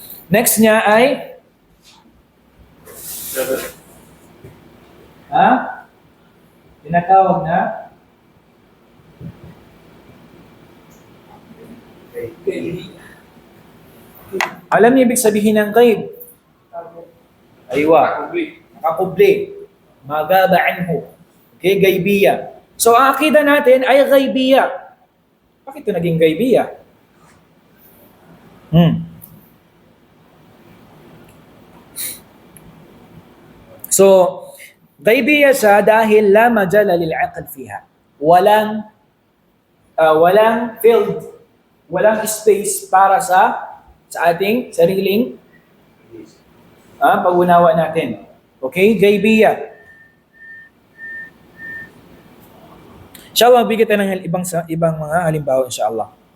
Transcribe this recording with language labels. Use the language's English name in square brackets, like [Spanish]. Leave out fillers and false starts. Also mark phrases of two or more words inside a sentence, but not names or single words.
[Filipino] Next niya ay tinatawag na alam niyo ibig sabihin ng ghaib? [Arabic] Aywa. Nakakubli. Magaba anhu. [Filipino] Okay, ghaibiyya. So ang akida natin ay ghaibiyya. Bakit ito naging ghaibiyya? So, ghaibiyya siya dahil [Arabic] لا مجال للعقل فيها. [Filipino] Walang field, walang space para sa ating sariling pag-unawa natin. Okay? Ghaibiyya. Siya ang bigyan ng ibang mga halimbawa [Arabic] إن شاء الله.